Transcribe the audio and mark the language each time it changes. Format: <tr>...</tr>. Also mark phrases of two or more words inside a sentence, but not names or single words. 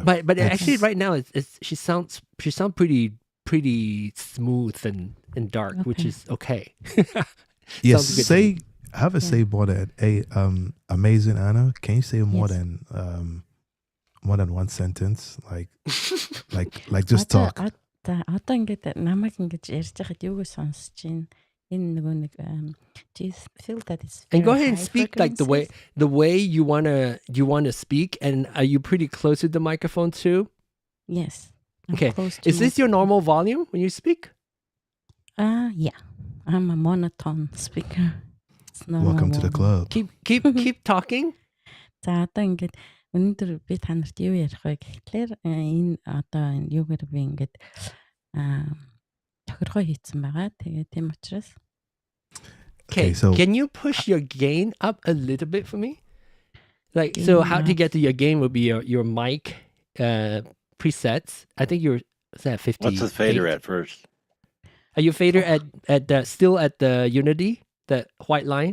<en>But actually right now it's she sounds pretty smooth and dark, which is okay. Yes, have a say more than amazing Anna. Can you say more than one sentence? Like just talk.</en> <mn>Одоо ингээд намайг ингэж ярьж байхад юу гэж сонсож байна? Энэ нөгөө нэг</mn> <en>do you feel that it's and go very ahead and high speak like the way you wanna speak. And are you pretty close to the microphone too? Yes. Okay. Is this your normal volume when you speak? Yeah. I'm a monotone speaker. Welcome to the club. Keep talking.</en> <mn>За одоо ингээд өнөөдөр би та нарт юу ярих вэ гэхлээр энэ одоо энэ юугаар би ингээд тохиргоо хийцэн байгаа. Тэгээд тийм учраас.</mn> <en>Okay, so can you push your gain up a little bit for me? Like, so how to get to your gain would be your mic presets. I think you're at 50. What's the fader at first? Are you fader at still at the Unity, the white line?</en>